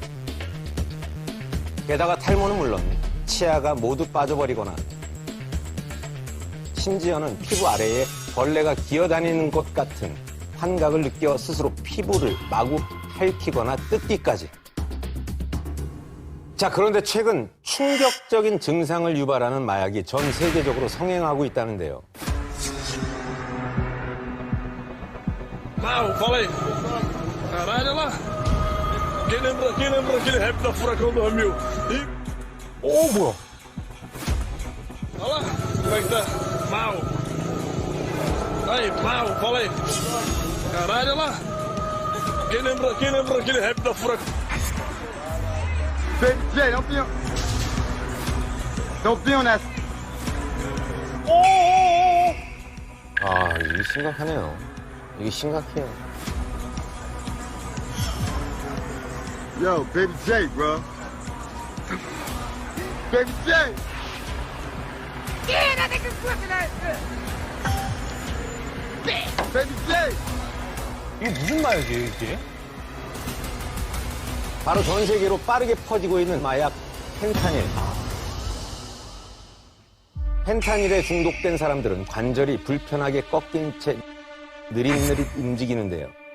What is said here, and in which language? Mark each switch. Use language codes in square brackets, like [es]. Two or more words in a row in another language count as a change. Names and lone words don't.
[ko] 게다가 탈모는 물론 치아가 모두 빠져버리거나 심지어는 피부 아래에 벌레가 기어다니는 것 같은 환각을 느껴 스스로 피부를 마구 핥히거나 뜯기까지. 자, 그런데 최근 충격적인 증상을 유발하는 마약이 전 세계적으로 성행하고 있다는데요. [pt] Não, falei. Caralho, olha lá. Quem lembra aquele rap da Furacão 2000? [ko] 오, 뭐야? [pt] Olha lá, como é que tá? Mal. Aí, mal, falei. Caralho, olha lá. Quem lembra aquele rap da Furacão? [en] Jay, don't be on that. [ko] 아, 이게 심각하네요. 이게 심각해요. [en] Yo, Baby J, bro. Baby J. Yeah, that nigga's flipping that shit. Baby J. [ko] 이게 무슨 마약이에요, 이게? 바로 전 세계로 빠르게 퍼지고 있는 마약 펜타닐. 펜타닐에 중독된 사람들은 관절이 불편하게 꺾인 채 느릿느릿 움직이는데요.